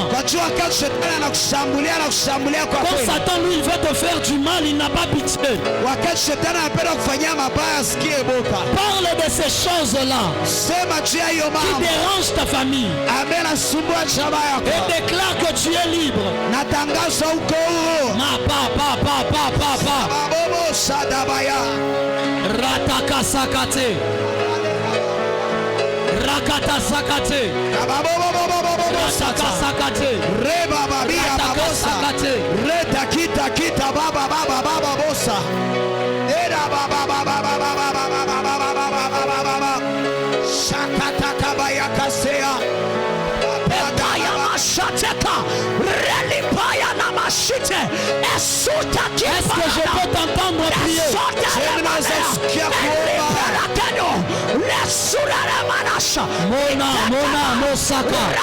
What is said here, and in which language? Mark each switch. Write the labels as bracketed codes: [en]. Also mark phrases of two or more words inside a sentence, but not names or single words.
[fr] Quand Satan, lui, il veut te faire du mal, il n'a pas pitié. Parle de ces choses-là qui dérangent ta famille et déclare que tu es libre. Rataka sakate, rakata sakate, rataka sakate, rataka sakate, retakita kita baba baba baba bosa, era baba baba baba baba baba baba baba, shakata kabaya kasea. Est-ce que je peux t'entendre prier? Mona Mosaka.